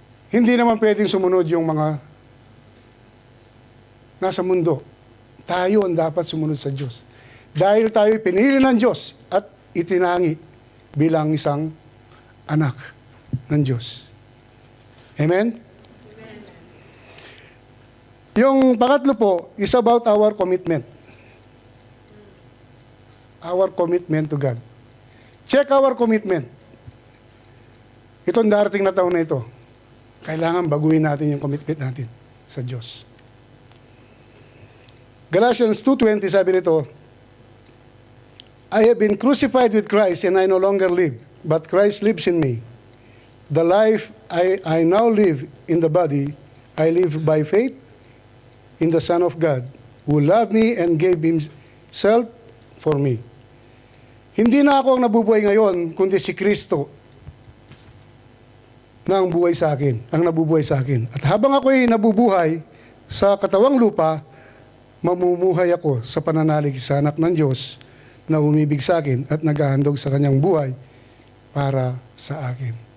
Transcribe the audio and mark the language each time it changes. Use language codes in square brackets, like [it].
[tl] Hindi naman pwedeng sumunod yung mga nasa mundo. Tayo ang dapat sumunod sa Diyos. Dahil tayo pinili ng Diyos at itinangi bilang isang anak ng Diyos. Amen? Yung pangatlo po [en] is about our commitment. Our commitment to God. Check our commitment. [tl] Itong darating na taon na ito, kailangan baguhin natin yung commitment natin sa Diyos. [en] Galatians 2:20 [tl] sabi nito, [en] I have been crucified with Christ and I no longer live, but Christ lives in me. The life I now live in the body, I live by faith in the Son of God, who loved me and gave himself for me. [tl] Hindi na ako ang nabubuhay ngayon, kundi si Kristo na ang buhay sa akin, ang nabubuhay sa akin. At habang ako'y nabubuhay sa katawang lupa, mamumuhay ako sa pananalig sa anak ng Diyos na umibig sa akin at naghahandog sa kanyang buhay para sa akin.